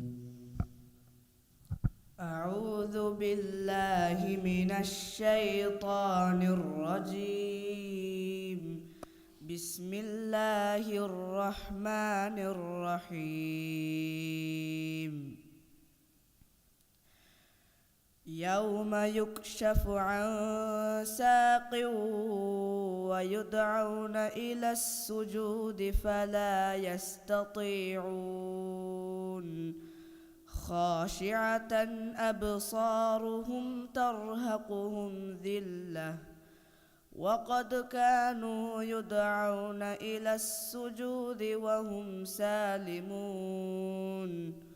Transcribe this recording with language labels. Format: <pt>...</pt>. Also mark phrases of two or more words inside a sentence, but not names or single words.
<ar>أعوذ بالله من الشيطان الرجيم. بسم الله الرحمن الرحيم. يوم يكشف عن ساق ويدعون إلى السجود فلا يستطيعون. خاشعة أبصارهم ترهقهم ذلة وقد كانوا يدعون إلى السجود وهم سالمون.</ar>